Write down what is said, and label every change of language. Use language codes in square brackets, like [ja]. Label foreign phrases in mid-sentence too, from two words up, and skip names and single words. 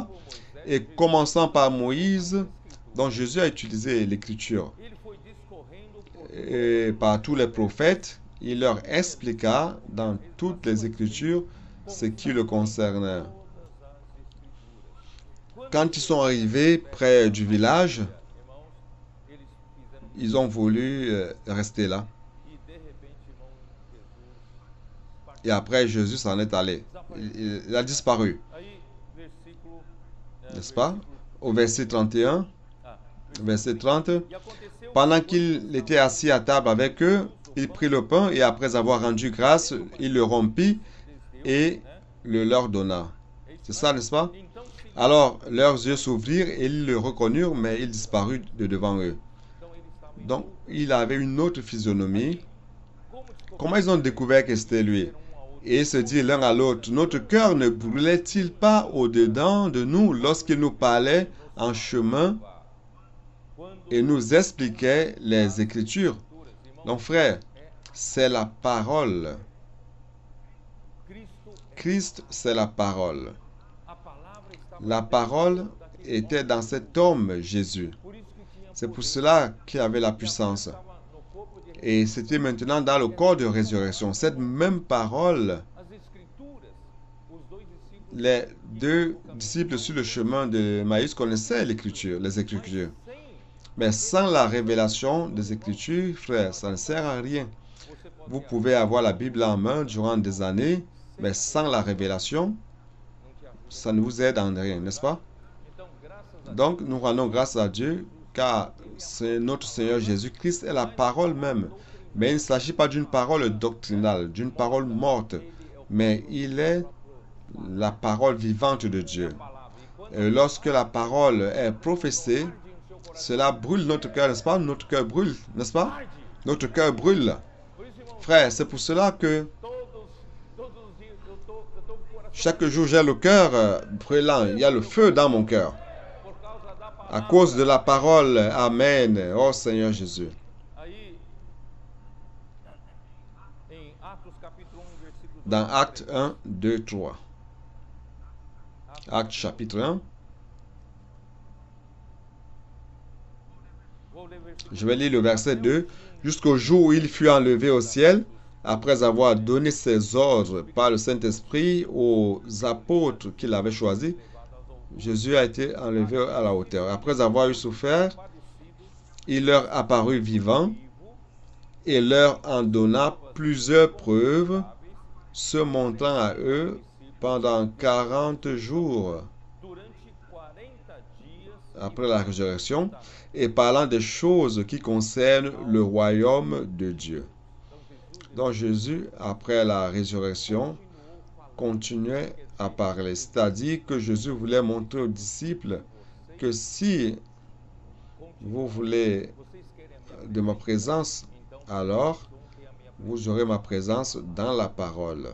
[fr] Et commençant par Moïse, dont Jésus a utilisé l'écriture, [pt] ele foi discorrendo por [fr] et par tous les prophètes, il leur expliqua dans toutes les écritures ce qui le concernait. [pt] todas as escrituras. [fr] Quand ils sont arrivés près du village, [pt] Irmãos, eles fizeram [fr] ils ont voulu rester là. [pt] e de repente, irmão, Jesus partiu. [fr] Et après, Jésus s'en est allé. Il a disparu, [pt] Aí, versículo, [fr] n'est-ce pas? Au verset 31, ah, verset 30, [pt] e aconteceu [fr] pendant qu'il était assis à table avec eux, il prit le pain et après avoir rendu grâce, il le rompit et le leur donna. C'est ça, n'est-ce pas? [pt] Então, sim, [fr] Alors leurs yeux s'ouvrirent et ils le reconnurent, mais il disparut de devant eux. [pt] então eles estavam em [fr] Donc, il avait une autre physionomie. [pt] como descobriram [fr] Comment ils ont découvert que c'était lui? [pt] um ao outro. [fr] Et ils se disent l'un à l'autre, notre cœur ne brûlait-il pas au-dedans de nous lorsqu'il nous parlait en chemin [pt] Quando [fr] et nous expliquait les Écritures? [pt] Escrituras, irmãos, [fr] Donc frère, c'est la parole. [pt] Cristo, [fr] Christ, c'est la parole. [pt] a palavra estava [fr] La parole était dans cet homme, Jésus. [pt] por isso que tinha [fr] C'est pour cela qu'il avait la puissance. estava no corpo de Et c'était maintenant dans le corps de résurrection. Cette même parole, [pt] as escrituras, os dois discípulos [fr] les deux disciples sur le chemin de Maïs connaissaient l'écriture, les Écritures. [pt] sem [fr] Mais sans la révélation des Écritures, frère, ça ne sert à rien. [pt] você pode [fr] Vous pouvez avoir la Bible en main durant des années, mais sans la révélation, [pt] não te ajuda. [fr] ça ne vous aide en rien, n'est-ce pas? [pt] Então, graças a [fr] Donc, nous rendons grâce à Dieu, car c'est notre Seigneur Jésus-Christ est la parole même. Mais il ne s'agit pas d'une parole doctrinale, d'une parole morte, mais il est la parole vivante de Dieu. [pt] palavra. E quando [fr] Et lorsque la parole est professée, [pt] arde em seu coração, [fr] cela brûle notre cœur, n'est-ce pas? Notre cœur brûle, n'est-ce pas? [pt] arde. [fr] Notre cœur brûle. [pt] Por isso, irmão, [fr] Frère, c'est pour cela que [pt] todos os dias eu tô com o coração [fr] chaque jour j'ai le cœur brûlant. Il y a le feu dans mon cœur. [pt] por causa da [fr] À [pt] palavra. [fr] cause de la parole. Amen. Oh Seigneur Jésus. [pt] Aí, em Atos capítulo 1, versículo 2. [fr] Dans Acte 1, 2, 3. Acte chapitre 1. [pt] Vou ler versículo [fr] Je vais lire le verset 2. Jusqu'au jour où il fut enlevé au ciel, après avoir donné ses ordres par le Saint-Esprit aux apôtres qu'il avait choisis, Jésus a été enlevé à la hauteur. Après avoir eu souffert, il leur apparut vivant et leur en donna plusieurs preuves, se montrant à eux pendant 40 jours [pt] durante 40 dias [fr] après la résurrection et parlant des choses qui concernent le royaume de Dieu. Donc Jésus, après la résurrection, continuait à parler. C'est-à-dire que Jésus voulait montrer aux disciples que si vous voulez de ma présence, alors vous aurez ma présence dans la parole.